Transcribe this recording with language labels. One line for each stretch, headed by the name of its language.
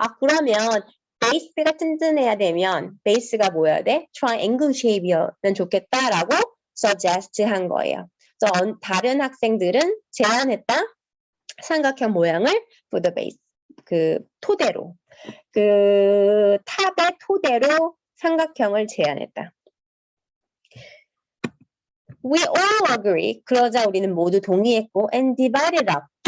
Korean: 그러면 베이스가 튼튼해야 되면 베이스가 뭐여야 돼? triangle shape이면 좋겠다라고 suggest 한 거예요. 그래서 다른 학생들은 제안했다. 삼각형 모양을
English: for the base.
Korean: 그 토대로. 그 탑의 토대로 삼각형을 제안했다.
English: We all agree.
Korean: 그러자 우리는 모두 동의했고
English: and divided up.